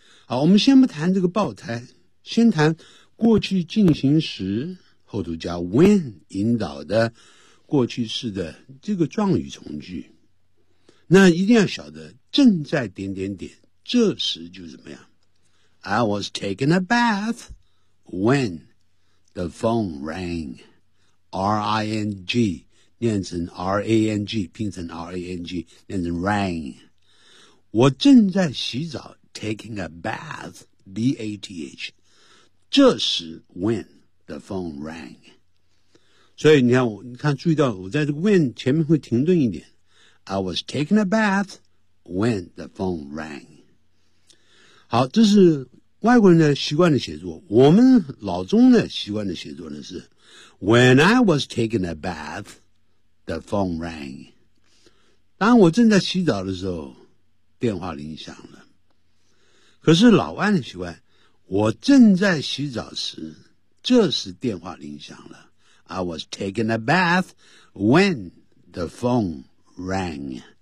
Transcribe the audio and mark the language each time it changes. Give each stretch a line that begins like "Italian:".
Chinese: 好，我们先不谈这个爆胎，先谈过去进行时，后头加 when 引导的过去式的这个状语从句。那一定要晓得正在点点点，这时就怎么样？
English: I was taking a bath when the phone rang.
Chinese: R-I-N-G 念成 R-A-N-G 拼成 R-A-N-G 念成 rang。我正在洗澡，
English: taking a bath,
Chinese: B-A-T-H, 这时
English: when the phone rang。
Chinese: 所以你看，你看注意到我在这个 when 前面会停顿一点，
English: I was taking a bath when the phone rang。
Chinese: 好，这是外国人的习惯的写作。我们老中的习惯的写作呢是
English: When I was taking a bath, the phone rang。
Chinese: 当我正在洗澡的时候，电话铃响了。可是老外的习惯，我正在洗澡时，这时电话铃响了。
English: I was taking a bath when the phone rang。